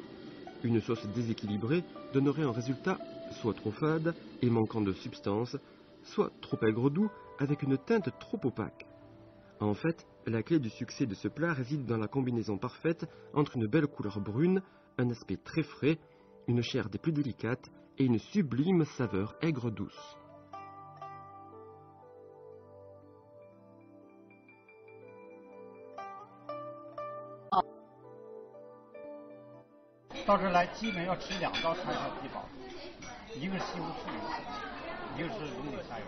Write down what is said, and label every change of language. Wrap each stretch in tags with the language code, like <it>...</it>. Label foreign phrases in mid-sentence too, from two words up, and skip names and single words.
<fr>Une sauce déséquilibrée donnerait un résultat soit trop fade et manquant de substance, soit trop aigre-doux avec une teinte trop opaque. En fait, la clé du succès de ce plat réside dans la combinaison parfaite entre une belle couleur brune, un aspect très frais, une chair des plus délicates et une sublime saveur aigre-douce.</fr> <zh>到这儿来基本要吃2道菜才比饱，一个是西红柿鱼，一个是龙井虾鱼。</zh>